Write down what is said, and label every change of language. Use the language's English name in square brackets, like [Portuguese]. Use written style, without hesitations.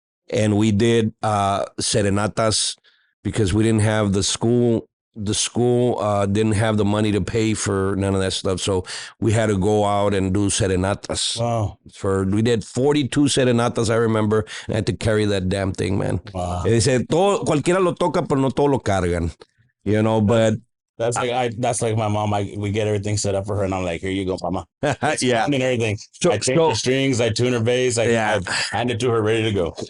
[English] And we did serenatas because we didn't have the school didn't have the money to pay for none of that stuff. So we had to go out and do serenatas. Wow. We did 42 serenatas, I remember. And I had to carry that damn thing, man. Wow. [Spanish] Dice, cualquiera lo toca, pero no todo lo cargan. [English] But That's like my mom. We get everything set up for her, and I'm like, here you go, mama. yeah, And everything. So- I change the strings, I tune her bass, I hand it to her, ready to go.